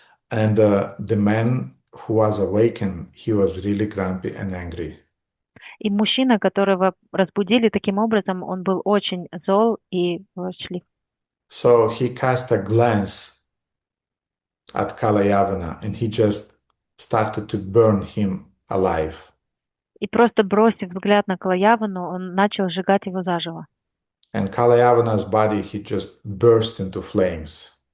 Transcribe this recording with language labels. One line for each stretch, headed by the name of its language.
English: And the man who was awakened, he was really grumpy and angry.
Russian: И мужчина, которого разбудили таким образом, он был очень зол и ворчлив.
English: So he cast a glance at Kalayavana and he just started to burn him alive.
Russian: И просто бросив взгляд на Калаявану, он начал сжигать его заживо.
English: And Kalayavana's body, he just burst into flames.